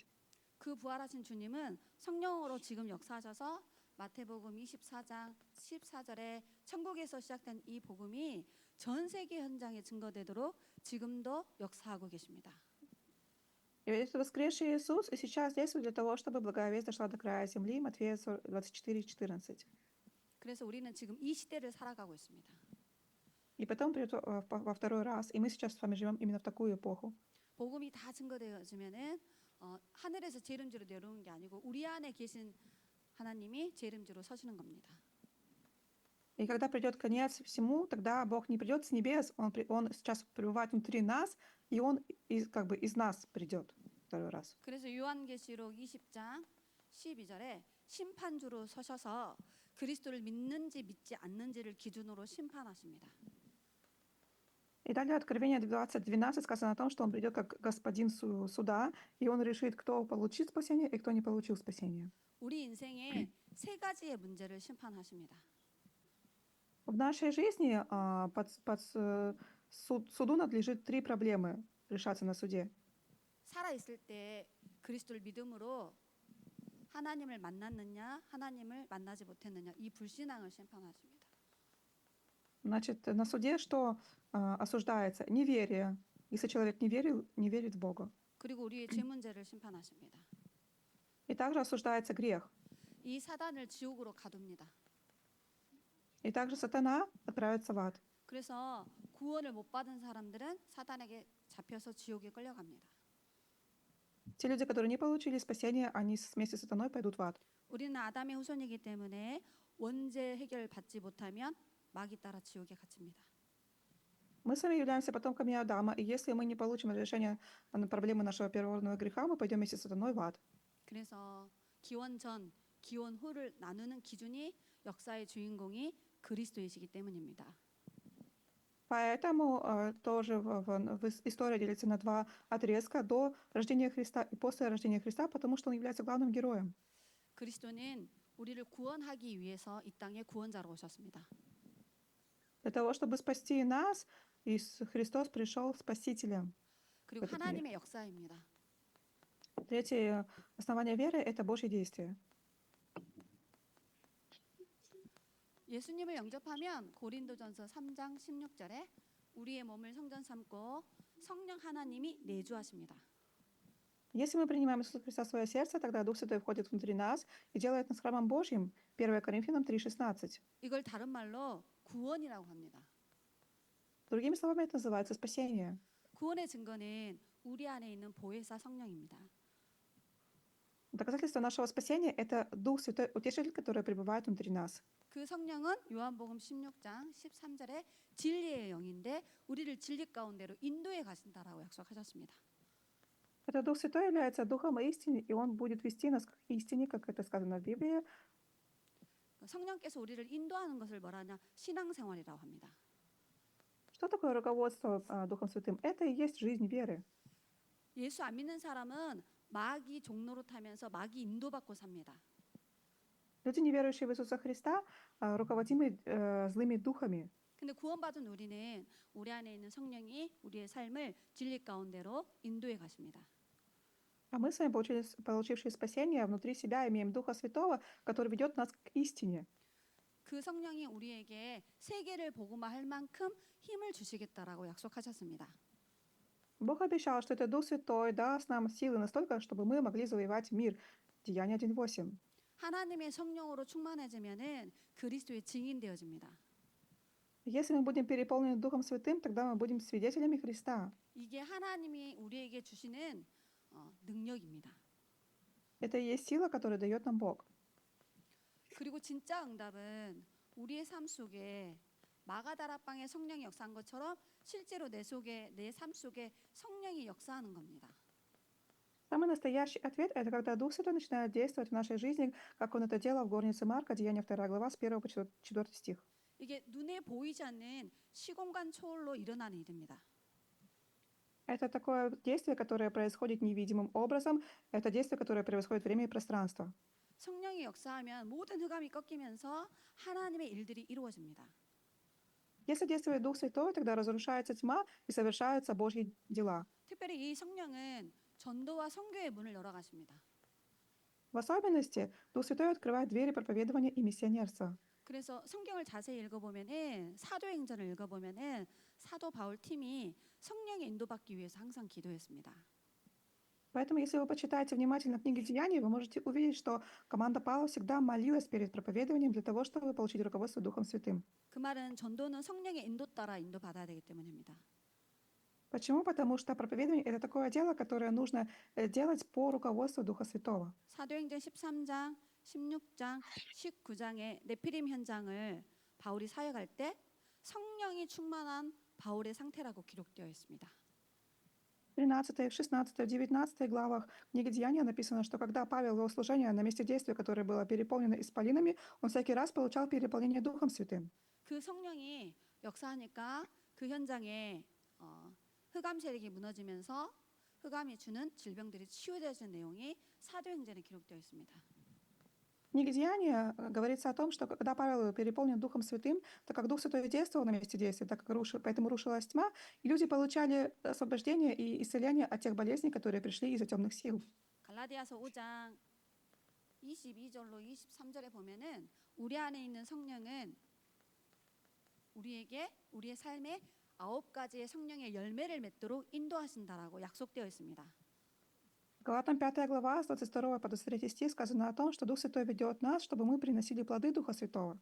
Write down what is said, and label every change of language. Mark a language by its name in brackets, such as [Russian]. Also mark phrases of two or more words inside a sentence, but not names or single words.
[Korean] 그 부활하신 주님은 성령으로 지금 역사하셔서 마태복음 24장 14절에 천국에서 시작된 이 복음이 전 세계 현장에 증거되도록 지금도 역사하고 계십니다. [Russian] И ведь это воскресший Иисус и сейчас действует для того, чтобы благая весть дошла до края земли. Матфея 24:14. [Korean] 그래서 우리는 지금 이 시대를 살아가고 있습니다. [Russian] И потом придет во второй раз. И мы сейчас с вами живем именно в такую эпоху. [Korean] 복음이 다 증거되어지면은 하늘에서 재림주로 내려오는 게 아니고 우리 안에 계신 하나님이 재림주로 서시는 겁니다. [Russian] И когда придет конец всему, тогда Бог не придет с небес, Он сейчас пребывает внутри нас, и Он как бы из нас придет второй раз. [Korean] 그래서 요한계시록 20장 12절에 심판주로 서셔서 그리스도를 믿는지 믿지 않는지를 기준으로 심판하십니다. [Russian] И далее Откровение 20:12 сказано о том, что Он придет как господин суда, и Он решит, кто получит спасение и кто не получил спасение. [Korean] 우리 인생에 세 가지의 문제를 심판하십니다. [Russian] В нашей жизни суду надлежит 3 проблемы решаться на суде. [Korean] 살아 있을 때 그리스도를 믿음으로 하나님을 만났느냐, 하나님을 만나지 못했느냐, 이 불신앙을 심판하십니다. [Russian] Значит, на суде что осуждается? Неверие. Если человек не верит в Бога. [Korean] 그리고 우리의 죄 문제를 심판하십니다. [Russian] И также осуждается грех. [Korean] 이 사단을 지옥으로 가둡니다. [Russian] И также сатана отправится в ад. [Korean] 그래서 구원을 못 받은 사람들은 사단에게 잡혀서 지옥에 끌려갑니다. [Russian] Те люди, которые не получили спасения, они вместе с сатаной пойдут в ад. [Korean] 우리는 아담의 후손이기 때문에 원죄 해결 받지 못하면 마귀 따라 지옥에 갇힙니다. [Russian] Мы с вами являемся потомками Адама, и если мы не получим решение на проблемы нашего первородного греха, мы пойдем вместе с сатаной в ад. [Korean] 그래서 기원 전, 기원 후를 나누는 기준이 역사의 주인공이 그리스도이시기 때문입니다. [Russian] Поэтому тоже история делится на два отрезка: до рождения Христа и после рождения Христа, потому что он является главным героем. [Korean] 그리스도는 우리를 구원하기 위해서 이 땅에 구원자로 오셨습니다. [Russian] Для того, чтобы спасти нас, Иисус Христос пришел спасителем. [Korean] 그리고 [Russian] этот мир. [Korean] 하나님의 역사입니다. [Russian] Третье основание веры — это Божье действие. [Korean] 예수님을 영접하면 고린도전서 3장 16절에 우리의 몸을 성전 삼고 성령 하나님이 내주하십니다. [Russian] Если мы принимаем Иисуса Христа в свое сердце, тогда Дух Святой входит внутри нас и делает нас храмом Божьим. 1 Коринфянам 3:16. [Korean] 이걸 다른 말로 구원이라고 합니다. [Russian] Другими словами, это называется спасение. [Korean] 구원의 증거는 우리 안에 있는 보혜사 성령입니다. [Russian] Доказательство нашего спасения — это Дух Святой, Утешитель, который пребывает внутри нас. [Korean] 그 성령은 요한복음 16장 13절에 진리의 영인데 우리를 진리 가운데로 인도해 가신다라고 약속하셨습니다. [Russian] Этот Дух Святой является Духом истины, и Он будет вести нас к истине, как это сказано в Библии. [Korean] 성령께서 우리를 인도하는 것을 뭐라냐? 신앙생활이라고 합니다. [Russian] Что такое руководство Духом Святым? Это и есть жизнь веры. [Korean] 예수 안 믿는 사람은 마귀 종로로 타면서 마귀 인도받고 삽니다. [Russian] Люди, не верующие в Иисуса Христа, руководимы злыми духами. [Korean] 근데 구원받은 우리는 우리 안에 있는 성령이 우리의 삶을 진리 가운데로 인도해 가십니다. [Russian] А мы с вами, получившие спасение, внутри себя имеем Духа Святого, который ведет нас к истине. [Korean] 그 성령이 우리에게 세계를 복음화할 만큼 힘을 주시겠다라고 약속하셨습니다. [Russian] Бог обещал, что этот Дух Святой даст нам силы настолько, чтобы мы могли завоевать мир. Деяния 1:8. [Korean] 하나님의 성령으로 충만해지면은 그리스도의 증인 되어집니다. [Russian] Если мы будем переполнены Духом Святым, тогда мы будем свидетелями Христа. [Korean] 이게 하나님이 우리에게 주시는 능력입니다. [Russian] Это и есть сила, которую дает нам Бог. [Korean] 그리고 진짜 응답은 우리의 삶 속에 마가다락방의 성령이 역사한 것처럼 실제로 내 삶 속에 성령이 역사하는 겁니다. [Russian] Самый настоящий ответ — это когда Дух Святой начинает действовать в нашей жизни, как Он это делал в горнице Марка, Деяния 2 глава, с 1 по 4 стих. [Korean] 이게 눈에 보이지 않는 시공간 초월로 일어나는 일입니다. [Russian] Это такое действие, которое происходит невидимым образом. Это действие, которое превосходит время и пространство. [Korean] 성령이 역사하면 모든 흑암이 꺾이면서 하나님의 일들이 이루어집니다. [Russian] Если действует Дух Святой, тогда разрушается тьма и совершаются Божьи дела. [Korean] 특별히 이 성령은 전도와 선교의 문을 열어 가십니다. [Russian] В особенности, Дух Святой открывает двери проповедования и миссионерства. [Korean] 그래서 성경을 자세히 읽어보면은 사도행전을 읽어보면은 사도 바울 팀이 성령의 인도받기 위해서 항상 기도했습니다. [Russian] Поэтому, если вы почитаете внимательно книги Деяний, вы можете увидеть, что команда Павла всегда молилась перед проповедованием для того, чтобы получить руководство Духом Святым. [Korean] 그 말은 전도는 성령의 인도 따라 인도받아야 되기 때문입니다. [Russian] Почему? Потому что проповедование — это такое дело, которое нужно делать по руководству Духа Святого. [Korean] 사도행전 13장, 16장, 19장의 네피림 현장을 바울이 사역할 때 성령이 충만한 바울의 상태라고 기록되어 있습니다. [Russian] В 13, в 16, в 19 главах книги Деяния написано, что когда Павел вел служение на месте действия, которое было переполнено исполинами, он всякий раз получал переполнение Духом Святым. [Korean] 그 성령이 역사하니까 그 현장에 흑암 세력이 무너지면서 흑암이 주는 질병들이 치유되는 내용이 사도행전에 기록되어 있습니다. [Russian] В книге Деяния говорится о том, что когда Павел был переполнен Духом Святым, так как Дух Святой действовал на месте действия, так как поэтому рушилась тьма, и люди получали освобождение и исцеление от тех болезней, которые пришли из-за темных сил. [Korean] 갈라디아서 5장 22절로 23절에 보면은 우리 안에 있는 성령은 우리에게 우리의 삶에 9가지의 성령의 열매를 맺도록 인도하신다라고 약속되어 있습니다. [Russian] Галатам 5 глава, с 22 по 23 стих сказано о том, что Дух Святой ведет нас, чтобы мы приносили плоды Духа Святого.